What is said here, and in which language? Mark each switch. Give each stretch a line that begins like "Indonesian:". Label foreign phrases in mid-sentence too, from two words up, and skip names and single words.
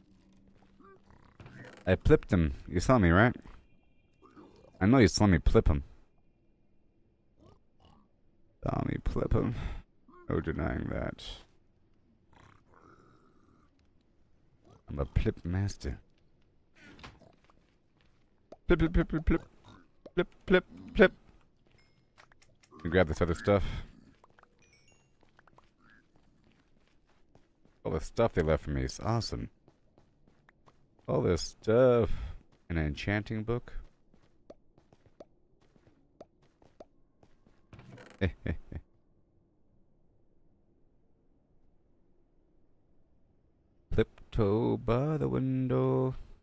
English: I plipped him. You saw me, right? I know you saw me plip him. Saw me plip him. No denying that. I'm a plip master. Plip, plip, plip, plip, plip. Plip, plip, plip. Let me grab this other stuff. All the stuff they left for me is awesome. All this stuff. An enchanting book. Tiptoe by the window.